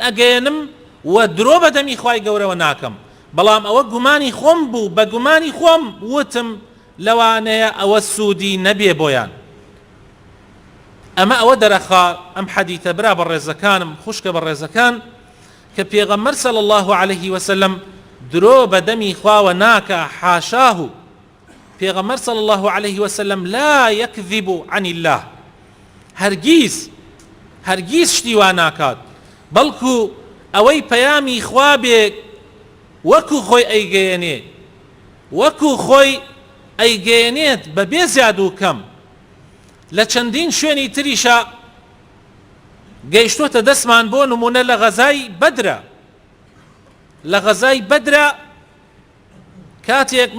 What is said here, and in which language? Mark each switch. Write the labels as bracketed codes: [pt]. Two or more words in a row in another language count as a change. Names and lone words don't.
[ckb] ئەگەێنم و درۆ بەدەمی خوای گەورەوە ناکەم بەڵام ئەوە گومانی خۆم بوو بە گومانی خۆم وتم لەوانەیە ئەوە سوودی نەبێ بۆیان ئەمە ئەوە دەرەخا ئەم حەدیثە برا بەڕێزەکانم خوشکە بەڕێزەکان کە پێغەمبەر [ar] صلی الله عليه وسلم [ckb] درۆ بەدەمی خواوە ناکە حاشاه پێغەمبەر [ar] صلی الله عليه وسلم لا يكذب عن الله [ckb] هەرگیز شتی وا ناکات بەڵکو ئەوەی پەیامی خوا بێ وەکو خۆی ئەیگەیەنێ وەکو خۆی ئەیگەیەنێت بەبێ زیاد و کەم لە چەندین شوێنی تریشە گەیشتوتە دەستمان بۆ نمونە لە غەزای بەدرە لە غەزای بەدرە کاتێک